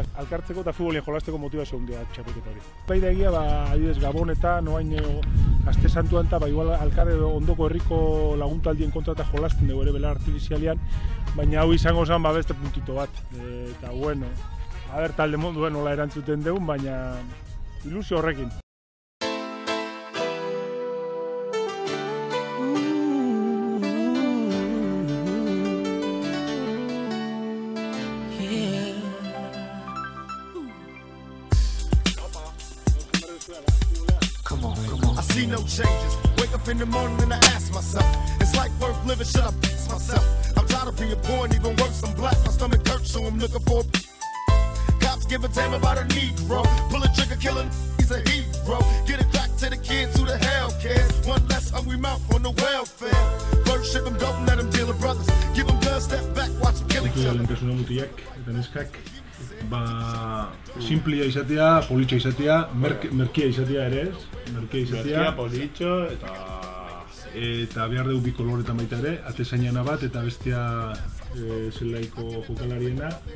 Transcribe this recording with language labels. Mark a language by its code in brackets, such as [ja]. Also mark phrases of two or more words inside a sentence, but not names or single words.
[eu] Alkartzeko eta futbolien jolasteko motivazio handia txapelketa hori. Baida egia, adibidez Gabonetan, aste santuan eta igual alkar edo ondoko herriko laguntaldien kontra eta jolasten dugu ere belar artifizialian, baina hau izango zen beste puntito bat. Eta bueno, talde monduen nola erantzuten dugun, baina ilusio horrekin. [en] I see no changes. Wake up in the morning and I ask myself, is life worth living? Should I fix myself? I'm tired of being poor and even worse, I'm black. My stomach hurts, so I'm looking for cops give a damn about a Negro. Pull a trigger, killing, he's a hero. Get it back to the kids who the hell cares. One less hungry mouth on the welfare. First ship them, don't let them deal with brothers. Give them guns, step back, watch them kill each other. [eu] Lehentasuna mutiak eta neskak, simplia izatea, politxa izatea, merkia izatea ere ez. Merkia, politxo eta behar dugu bi koloretan baita ere, atezainana bat eta bestia zelaiko jokalariena.